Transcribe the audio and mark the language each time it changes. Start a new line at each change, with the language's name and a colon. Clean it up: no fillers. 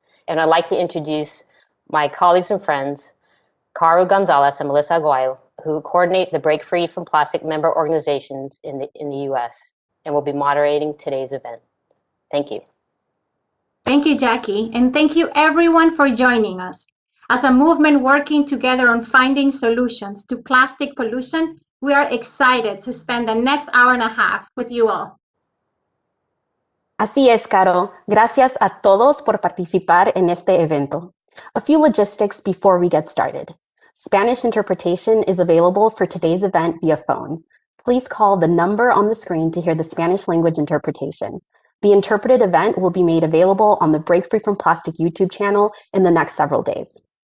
English: And I'd like to introduce my colleagues and friends, Caro Gonzalez and Melissa Aguayo, who coordinate the Break Free from Plastic member organizations in the US, and will be moderating today's event. Thank you. Thank you, Jackie, and thank you everyone for joining us. As a movement working together on finding solutions to plastic pollution, we are excited to spend the next hour and a half with you all.
Spanish: Así es, Caro. Gracias a todos por participar en este evento.
English: A few logistics before we get started. Spanish interpretation is available for today's event via phone. Please call the number on the screen to hear the Spanish language interpretation. The interpreted event will be made available on the Break Free from Plastic YouTube channel in the next several days.